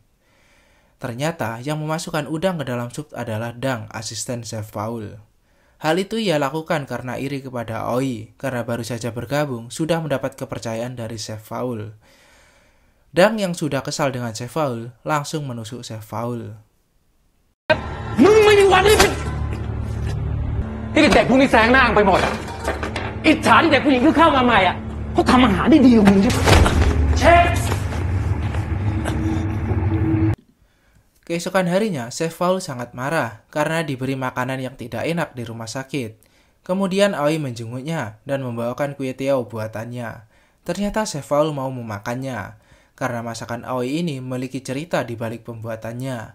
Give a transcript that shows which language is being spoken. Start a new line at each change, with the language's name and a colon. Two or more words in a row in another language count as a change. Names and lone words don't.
Indonesian: Ternyata yang memasukkan udang ke dalam sup adalah Dang, asisten Chef Paul. Hal itu ia lakukan karena iri kepada Aoi, karena baru saja bergabung sudah mendapat kepercayaan dari Chef Paul. Dang yang sudah kesal dengan Chef Paul langsung menusuk Chef Paul.
Thai: มึงไม่มีวันนี้ที่เด็กพวกนี้แซงหน้าไปหมดอ่ะอิจฉาที่เด็กผู้หญิงที่เข้ามาใหม่อ่ะเขาทำอาหารได้ดีกว่ามึงใช่ไหมเชฟ
Indonesian: Keesokan harinya, Chef Paul sangat marah karena diberi makanan yang tidak enak di rumah sakit. Kemudian Aoi menjenguknya dan membawakan kue tiao buatannya. Ternyata Chef Paul mau memakannya, karena masakan Aoi ini memiliki cerita di balik pembuatannya.